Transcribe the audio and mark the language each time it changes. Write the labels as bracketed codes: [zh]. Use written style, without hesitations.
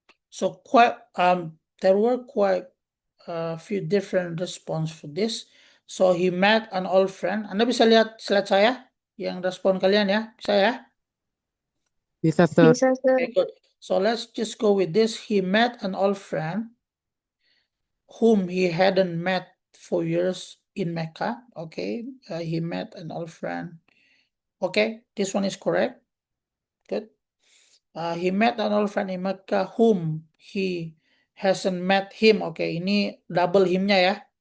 [en] So there were quite a few different response for this. So he met an old friend. [id] Anda bisa lihat slide saya yang respon kalian ya, bisa ya? Bisa, sir. Bisa, Sir. [en] Okay, good. So let's just go with this. He met an old friend whom he hadn't met for years in Mecca. Okay, he met an old friend. Okay, this one is correct. Good. He met an old friend in Mecca whom he hasn't met him. [id] Okay, ini double himnya ya.